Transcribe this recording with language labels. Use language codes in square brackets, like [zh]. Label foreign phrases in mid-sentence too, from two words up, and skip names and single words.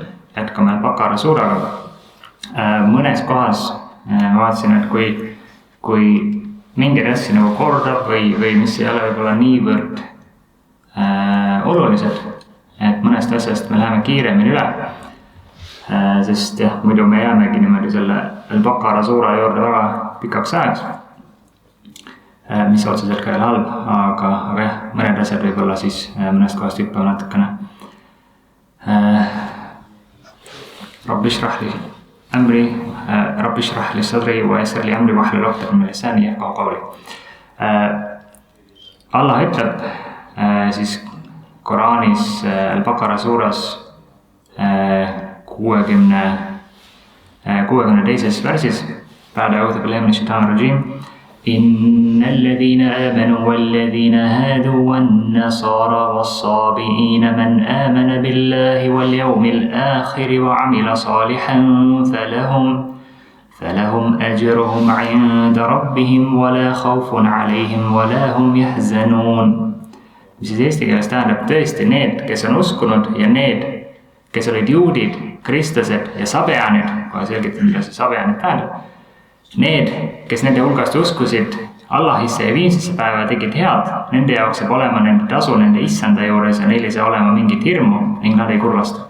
[et] Jätkame Bakara suuraga. Mõnes kohas ma vaatasin, et kui mingeid asju nagu kordab või mis ei ole võib-olla niivõrd olulised, et mõnest asjast me läheme kiiremini üle. Sest jah, muidu me jäämegi niimoodi selle Bakara suura juurde väga pikaks ajaks, mis otseselt ka ei ole halb, aga jah, mõned asjad võib-olla siis mõnest kohast hüppavad natukene. [ar] رب اشرح لي أمري، رب اشرح لي صدري ويسر لي أمري واحلل عقدة من لساني يفقهوا قولي. [et] Allah ütleb siis Koraanis Al-Bakara suuras 62. [ar] versis بعد أعوذ بالله من الشيطان الرجيم إن الذين آمنوا والذين هادوا والنصارى والصابئين من آمن بالله واليوم الآخر وعمل صالحا فلهم أجرهم عند ربهم ولا خوف عليهم ولا هم يحزنون. [et] Mis siis eesti keeles tähendab tõesti need, kes on uskunud ja need, kes olid juudid, kristlased ja sabeanid, kohe selgitan, mida see sabeanid tähendab. Need, kes nende hulgast uskusid Allahisse ja viimsesse päeva tegid head, nende jaoks saab olema nende tasu nende issanda juures ja neil ei saa olema mingit hirmu ning nad ei kurvasta.